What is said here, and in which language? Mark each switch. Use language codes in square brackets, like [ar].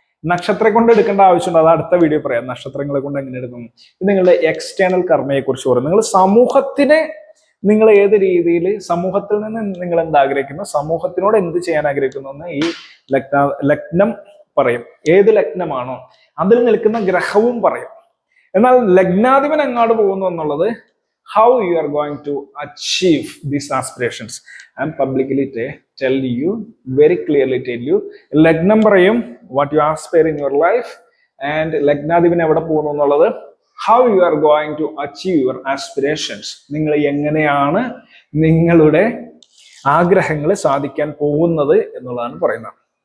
[ml] നക്ഷത്രം കൊണ്ട് എടുക്കേണ്ട ആവശ്യമുണ്ട്, അത് അടുത്ത വീഡിയോ പറയാം. നക്ഷത്രങ്ങളെ കൊണ്ട് എങ്ങനെ എടുക്കുന്നു. ഇത് നിങ്ങളുടെ എക്സ്റ്റേണൽ കർമ്മയെ കുറിച്ച് പറയും. നിങ്ങൾ സമൂഹത്തിനെ നിങ്ങൾ ഏത് രീതിയിൽ, സമൂഹത്തിൽ നിന്ന് നിങ്ങൾ എന്ത് ആഗ്രഹിക്കുന്നു, സമൂഹത്തിനോട് എന്ത് ചെയ്യാൻ ആഗ്രഹിക്കുന്നു എന്ന് ഈ ലഗ്നം പറയും. ഏത് ലഗ്നമാണോ അതിൽ നിൽക്കുന്ന ഗ്രഹവും പറയും. എന്നാൽ ലഗ്നാധിപൻ എങ്ങാട് പോകുന്നു എന്നുള്ളത് [en] how you are going to achieve these aspirations. I am publicly tell you, very clearly tell you, [ml] ലഗ്നം പറയും [en] what you aspire in your life, and [ml] ലഗ്നാധിപൻ എവിടെ പോകുന്നു എന്നുള്ളത് [en] how you are going to achieve your aspirations. [ml] നിങ്ങൾ എങ്ങനെയാണ് നിങ്ങളുടെ ആഗ്രഹങ്ങൾ സാധിക്കാൻ പോകുന്നത് എന്നുള്ളതാണ് പറയുന്നത്.